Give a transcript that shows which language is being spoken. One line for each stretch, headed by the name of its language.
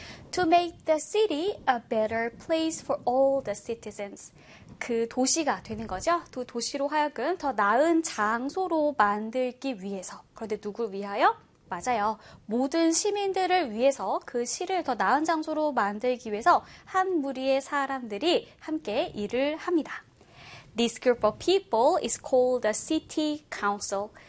English: To make the city a better place for all the citizens.
Korean: 그 도시가 되는 거죠. 그 도시로 하여금 더 나은 장소로 만들기 위해서. 그런데 누구를 위하여? 맞아요. 모든 시민들을 위해서 그 시를 더 나은 장소로 만들기 위해서 한 무리의 사람들이 함께 일을 합니다.
English: This group of people is called the city council.